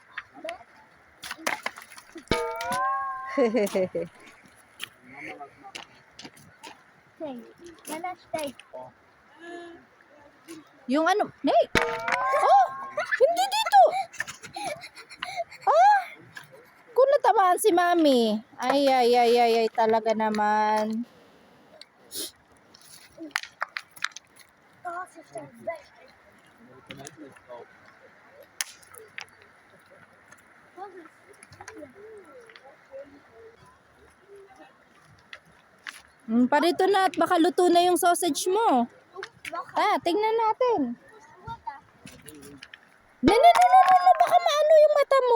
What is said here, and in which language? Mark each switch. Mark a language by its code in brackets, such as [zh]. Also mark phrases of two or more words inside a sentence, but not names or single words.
[en] Stay. Nana, stay. [tl] Yung ano, Nay! Oh! Hindi dito! Ah! Kung natamaan si Mami. Ay, talaga naman. [de] Oh, sie ist weg. [tl] Parito na at baka luto na yung sausage mo. Tingnan natin. No, baka maano yung mata mo.